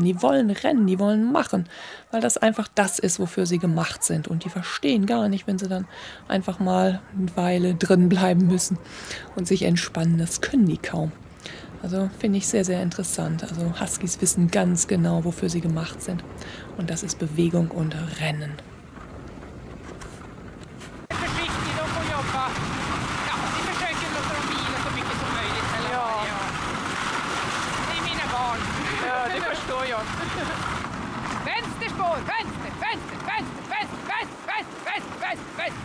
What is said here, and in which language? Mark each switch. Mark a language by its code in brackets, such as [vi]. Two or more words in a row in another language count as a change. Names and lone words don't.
[de] Die wollen rennen, die wollen machen, weil das einfach das ist, wofür sie gemacht sind. Und die verstehen gar nicht, wenn sie dann einfach mal eine Weile drin bleiben müssen und sich entspannen. Das können die kaum. Also finde ich sehr, sehr interessant. Also Huskies wissen ganz genau, wofür sie gemacht sind. Und das ist Bewegung und Rennen. [sv] Försiktig, de får jobba. Ja, vi försöker låta dem vila så mycket som möjligt. Eller ja. Det är mina barn. Ja, det förstår jag. Vänsterspår, vänster, vänster, vänster, vänster, vänster, vänster, vänster, vänster, vänster.